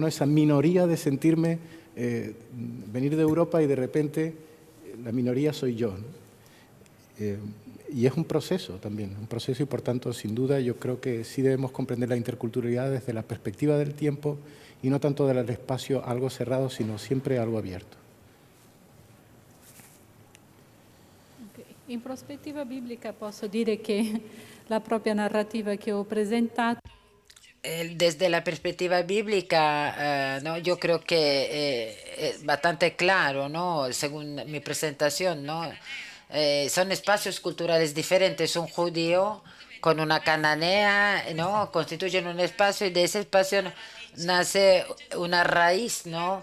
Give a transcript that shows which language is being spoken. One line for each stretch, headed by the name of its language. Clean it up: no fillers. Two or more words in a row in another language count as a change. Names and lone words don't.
Spanish: Esa minoría de sentirme, venir de Europa y de repente la minoría soy yo, ¿no? Y es un proceso también, un proceso, y por tanto, sin duda, yo creo que sí debemos comprender la interculturalidad desde la perspectiva del tiempo y no tanto del espacio algo cerrado, sino siempre algo abierto.
Italian: In prospettiva biblica posso dire che la propria narrativa che ho presentato
Spanish: Desde la perspectiva bíblica, ¿no? Yo creo que es bastante claro, ¿no? Según mi presentación, ¿no? Son espacios culturales diferentes. Un judío con una cananea, ¿no? Constituyen un espacio y de ese espacio nace una raíz, ¿no?